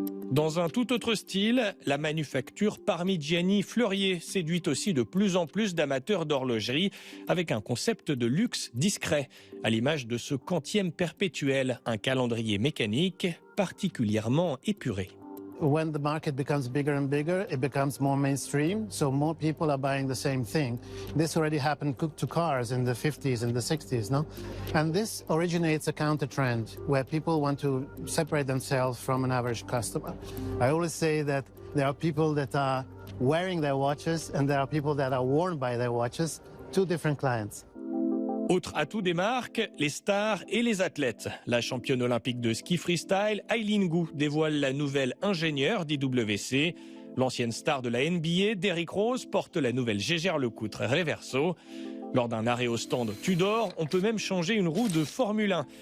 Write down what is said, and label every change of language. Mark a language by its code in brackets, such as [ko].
[fr] Dans un tout autre style, la manufacture Parmigiani Fleurier séduit aussi de plus en plus d'amateurs d'horlogerie avec un concept de luxe discret, à l'image de ce quantième perpétuel, un calendrier mécanique particulièrement épuré. [en] When the market becomes bigger and bigger, it becomes more mainstream, so more people are buying the same thing. This already happened to cars in the 50s and the 60s, no? And this originates a counter trend where people want to separate themselves from an average customer. I always say that there are people that are wearing their watches and there are people that are worn by their watches, two different clients. [fr] Autre atout des marques, les stars et les athlètes. La championne olympique de ski freestyle, Eileen Gu, dévoile la nouvelle ingénieure d'IWC. L'ancienne star de la NBA, Derrick Rose, porte la nouvelle Jaeger-LeCoultre Reverso. Lors d'un arrêt au stand Tudor, on peut même changer une roue de Formule 1.